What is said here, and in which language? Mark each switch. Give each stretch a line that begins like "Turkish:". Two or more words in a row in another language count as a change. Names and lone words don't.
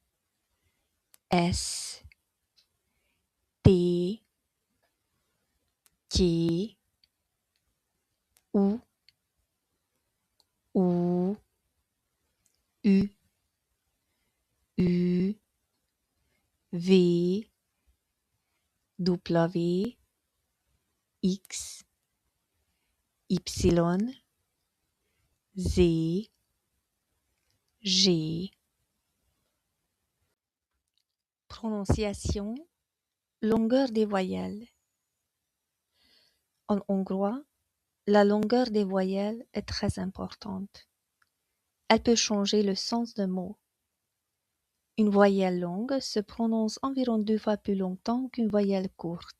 French: S, T, T, U, U, V, W, X, Y, Z, G. Prononciation, longueur des voyelles. En hongrois, la longueur des voyelles est très importante. Elle peut changer le sens d'un mot. Une voyelle longue se prononce environ 2 fois plus longtemps qu'une voyelle courte.